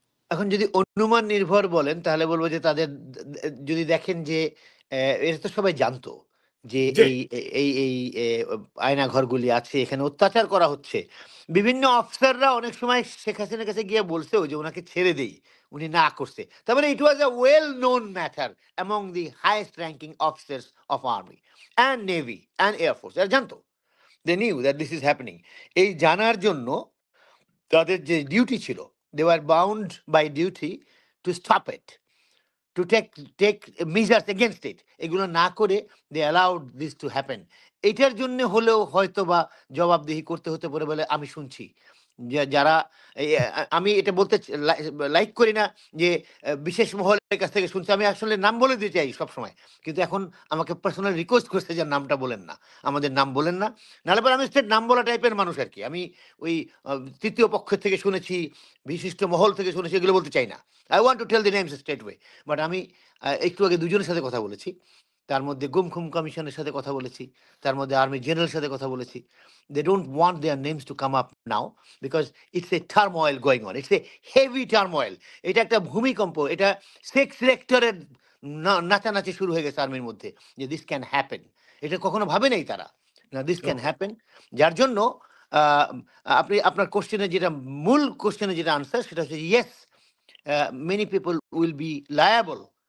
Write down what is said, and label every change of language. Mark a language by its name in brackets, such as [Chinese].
[Bangla] এখন যদি অনুমান নির্ভর বলেন, তাহলে বলবো যে তাদের, যদি দেখেন যে এটা তো সবাই জানতো যে এই আয়না ঘরগুলি আছে, এখানে অত্যাচার করা হচ্ছে। বিভিন্ন অফিসাররা অনেক সময় শেখ হাসিনার কাছে গিয়ে বলছেও যে ওনাকে ছেড়ে দেই, উনি না করছে। তারপরে [English] It was a well known matter among the highest ranking officers of army and navy and air force. [Bangla] এরা জানতো, [English] They knew that this is happening. [Bangla] এই জানার জন্য তাদের যে ডিউটি ছিল, [English] they were bound by duty to stop it, to take measures against it. [Bangla] এগুলো না করে [English] they allowed this to happen. [Bangla] এটার জন্য হলেও হয়তো বা জবাবদিহি করতে হতে পারে বলে আমি শুনছি। যারা, আমি এটা বলতে লাইক করি না যে বিশেষ মহলের কাছ থেকে শুনছি, আমি আসলে নাম বলে দিতে চাই সবসময়, কিন্তু এখন আমাকে পার্সোনাল রিকোয়েস্ট করছে যে নামটা বলেন না, আমাদের নাম বলেন না, নাহলে পরে আমি স্টেট নাম বলা টাইপের মানুষ আর কি। আমি ওই তৃতীয় পক্ষের থেকে শুনেছি, বিশিষ্ট মহল থেকে শুনেছি, এগুলো বলতে চাই না। [English] I want to tell the names straight way. [Bangla] But আমি একটু আগে দুজনের সাথে কথা বলেছি, তার মধ্যে গুম খুম কমিশনের সাথে কথা বলেছি, তার মধ্যে আর্মি জেনারেলের সাথে কথা বলেছি। [English] They don't want their names to come up now because it's a turmoil going on. It's a heavy turmoil. [Bangla] এটা একটা ভূমিকম্প, এটা সেক্স রেক্টরের নাচানাচি শুরু হয়ে গেছে আর্মির মধ্যে, যে [English] This can happen. [Bangla] এটা কখনো ভাবে নাই তারা, না [English] This can happen. [Bangla] যার জন্য আপনি আপনার কোশ্চেনে যেটা, মূল কোশ্চেনে যেটা আনসার, সেটা হচ্ছে [English] Yes, many people will be liable.